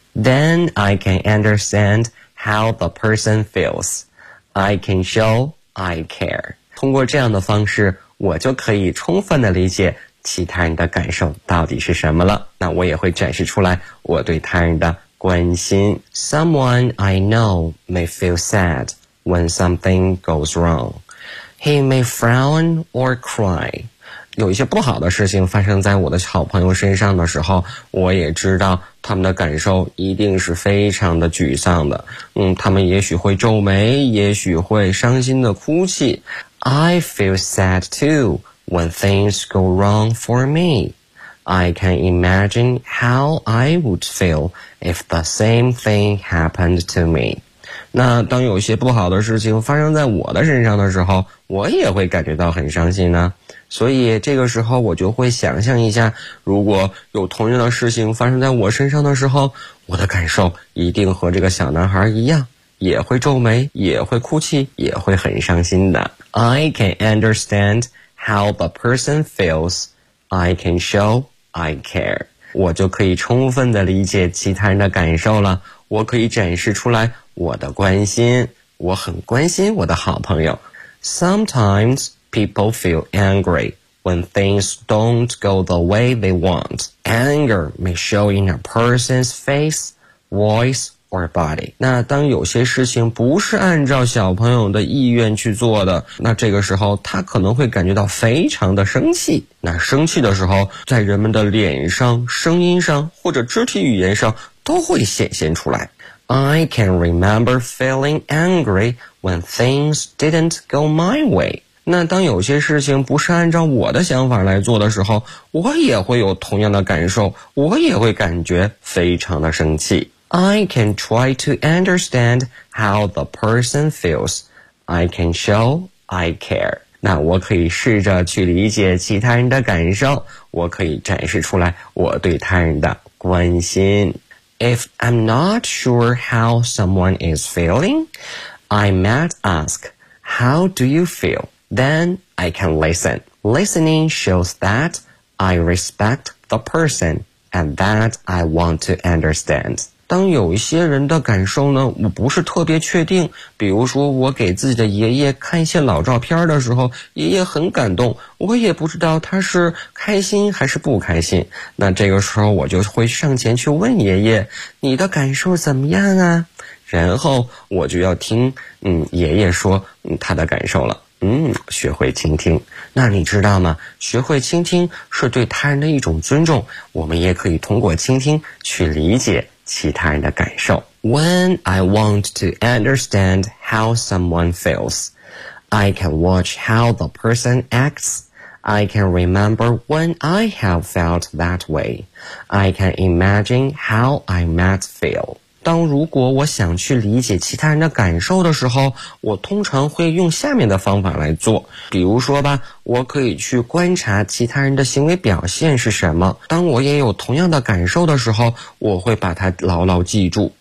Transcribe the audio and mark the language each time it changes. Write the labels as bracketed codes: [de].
[en] Then I can understand how the person feels. I can show I care. [zh] 通过这样的方式，我就可以充分的理解其他人的感受到底是什么了。那我也会展示出来我对他人的关心。 [en] Someone I know may feel sad when something goes wrong. He may frown or cry. [zh] 有一些不好的事情发生在我的好朋友身上的时候，我也知道他们的感受一定是非常的沮丧的。他们也许会皱眉，也许会伤心的哭泣。 [en] I feel sad too when things go wrong for me. I can imagine how I would feel if the same thing happened to me. [zh] 那当有些不好的事情发生在我的身上的时候，我也会感觉到很伤心呢。所以这个时候我就会想象一下，如果有同样的事情发生在我身上的时候，我的感受一定和这个小男孩一样，也会皱眉，也会哭泣，也会很伤心的。 [en] I can understand how the person feels. I can show I care. [zh] 我就可以充分的理解其他人的感受了，我可以展示出来我的关心，我很关心我的好朋友。 [en] Sometimes people feel angry when things don't go the way they want. Anger may show in a person's face, voice, or body. [zh] 那当有些事情不是按照小朋友的意愿去做的，那这个时候他可能会感觉到非常的生气。那生气的时候，在人们的脸上、声音上或者肢体语言上都会显现出来。 [en] I can remember feeling angry when things didn't go my way. [zh] 那当有些事情不是按照我的想法来做的时候，我也会有同样的感受，我也会感觉非常的生气。 [en] I can try to understand how the person feels. I can show I care. [zh] 那我可以试着去理解其他人的感受，我可以展示出来我对他人的关心。 [en] If I'm not sure how someone is feeling, I might ask, how do you feel? Then I can listen. Listening shows that I respect the person and that I want to understand. [zh] 当有一些人的感受呢，我不是特别确定，比如说我给自己的爷爷看一些老照片的时候，爷爷很感动，我也不知道他是开心还是不开心。那这个时候我就会上前去问爷爷，你的感受怎么样啊？然后我就要听爷爷说他的感受了。学会倾听。那你知道吗？学会倾听是对他人的一种尊重，我们也可以通过倾听去理解其他人的感受。 [en] When I want to understand how someone feels, I can watch how the person acts. I can remember when I have felt that way. I can imagine how I might feel. [zh] 当如果我想去理解其他人的感受的时候，我通常会用下面的方法来做。比如说吧，我可以去观察其他人的行为表现是什么。当我也有同样的感受的时候，我会把它牢牢记住。